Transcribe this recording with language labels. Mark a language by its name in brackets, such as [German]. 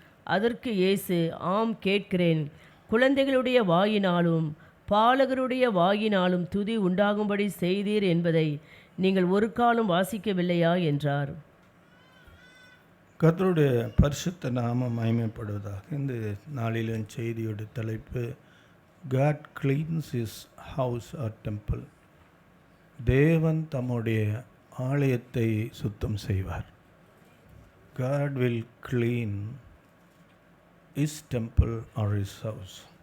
[Tamil] அதற்கு இயேசு, ஆம் கேட்கிறேன். குழந்தைகளுடைய வாயினாலும் பாலகருடைய வாயினாலும் துதி உண்டாகும்படி செய்தீர் என்பதை நீங்கள் ஒரு காலம் வாசிக்கவில்லையா என்றார். கர்த்தருடைய பரிசுத்த நாமம் மகிமைப்படுவதாக. இந்த நாளிலும் செய்தியோட தலைப்பு, [English] God cleans his house or temple. [Tamil] தேவன் தம்முடைய ஆலயத்தை சுத்தம் செய்வார். [English] God will clean his temple or his house.